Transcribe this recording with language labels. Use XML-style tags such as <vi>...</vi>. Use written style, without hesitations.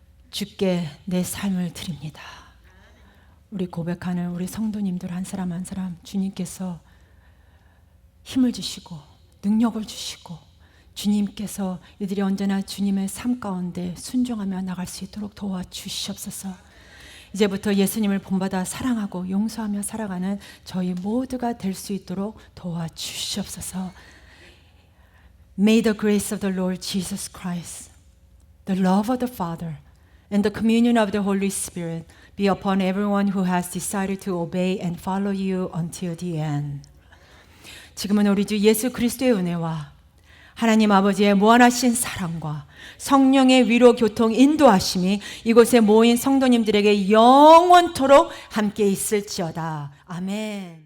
<ko>주께 내 삶을 드립니다. 우리 고백하는 우리 성도님들 한 사람 한 사람 주님께서 힘을 주시고 능력을 주시고 주님께서 이들이 언제나 주님의 삶 가운데 순종하며 나갈 수 있도록 도와주시옵소서. 이제부터 예수님을 본받아 사랑하고 용서하며 살아가는 저희 모두가 될 수 있도록 도와주시옵소서.</ko> <en>May the grace of the Lord Jesus Christ, the love of the Father, and the communion of the Holy Spirit be upon everyone who has decided to obey and follow you until the end.</en> <ko>지금은 우리 주 예수 그리스도의 은혜와 하나님 아버지의 무한하신 사랑과 성령의 위로 교통 인도하심이 이곳에 모인 성도님들에게 영원토록 함께 있을지어다. 아멘.</ko>